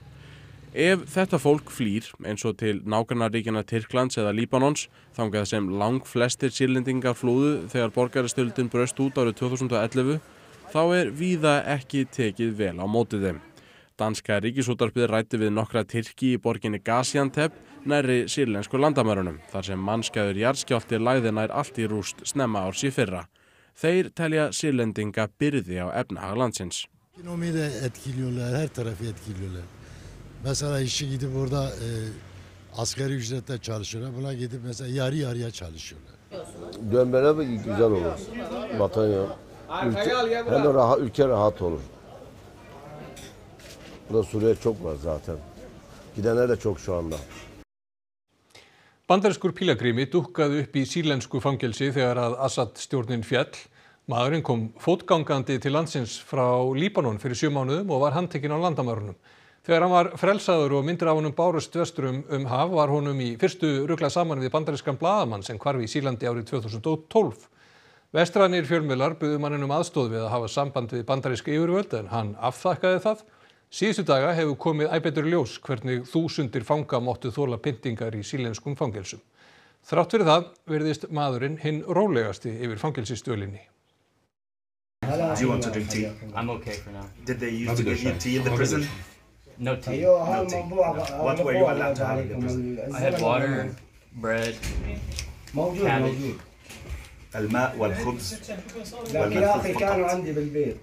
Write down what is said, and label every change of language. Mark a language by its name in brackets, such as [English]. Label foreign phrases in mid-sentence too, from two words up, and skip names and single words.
[Icelandic] Ef þetta fólk flýr, eins og til nágrannaríkjanna Tyrklands eða Líbanons, þangað sem langflestir Sýrlendingar flúðu þegar borgarastyrjöldin braust út árið 2011, þá víða ekki tekið vel á móti þeim. Danska ríkisútvarpið ræddi við nokkra Tyrki í borginni Gaziantep nærri sýrlensku landamærunum, þar sem mannskæður jarðskjálfti lagði nær allt í rúst snemma árs í fyrra. Þeir telja Sýrlendinga byrði á efnahag landsins. [Turkish] Her tarafı etkiliyorlar. Mesela işçi gidip orada asgari ücretle çalışıyorlar. Buna gidip mesela yarı yarıya çalışıyorlar. Dönmeler güzel olur. Vatan ya. Hem de rahat, ülke rahat olur. Burada Suriye çok var zaten. Gidenler de çok şu anda. [Icelandic] Bandarískur pílagrími dúkkaði upp í sýrlensku fangelsi þegar að Assad stjórnin féll. Maðurinn kom fótgangandi til landsins frá Líbanon fyrir 7 mánuðum og var handtekinn á landamærunum. Þegar hann var frelsaður og myndir af honum bárust vestur haf var honum í fyrstu ruglað saman við bandarískan blaðamann sem hvarf í Sýrlandi árið 2012. Vestrænir fjölmiðlar buðu manninum aðstoð við að hafa samband við bandaríska yfirvöld en hann afþakkaði það. Síðustu daga hefur komið æ betur ljós hvernig þúsundir fanga máttu þola pyntingar í sýrlenskum fangelsum. Þrátt fyrir það virðist maðurinn hinn rólegasti yfir fangelsistölinni. [English] Do you want to drink tea? I'm okay for now. Did they used to give you tea in the prison? No tea. No tea. What were you allowed to have in the prison? I had water, bread, cabbage. [Arabic] الماء والخبز والملح فقط.